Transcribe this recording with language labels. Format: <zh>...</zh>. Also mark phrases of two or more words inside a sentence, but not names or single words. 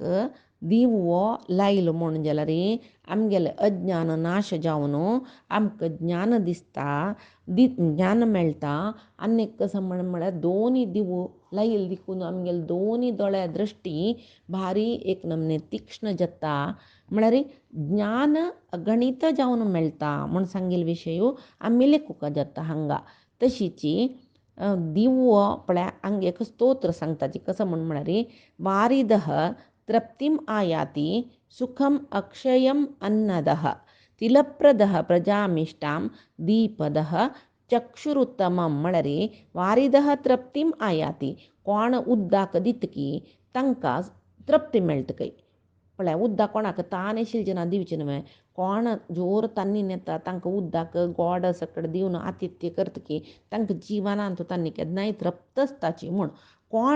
<kok>दिवो लायलो म्हूण जाल्यार आमगेले अज्ञान नाश जावन आमकां ज्ञान दिसता ज्ञान मेळटा आनीक कसं म्हळ्यार दोनी दिवो लायले देखून आमगेले दोनी दोळ्या दृश्टी भारी एक नमने तीक्ष्ण जाता म्हळ्यार ज्ञान गणित जावन मेळटा म्हूण सांगिल्ले विशय आमी लेखूंक जाता हांगा तशीच दिवो पळय हांगा एक स्तोत्र सांगता कसं म्हळ्यार वारिदह</kok> <sa>तृप्तिम आयाति सुखम अक्षयम अन्नदः तिलप्रदः प्रजामिष्टां दीपदः चक्षुरुत्तमं मळरी वारिदः तृप्तिम आयाती</sa> <kok>कोण उद्दाक दितकी तांकां तृप्ती मेळटकी पळय उद्दाक कोणाक तान शिलजना दिवचे न्हय कोण जोर तान्नी येता तांकां उद्दाक गोड सकट दिवन आतिथ्य करतकी तांकां जिवनांत तांणी केन्नाय तृप्त आसताची म्हूण कोण</kok>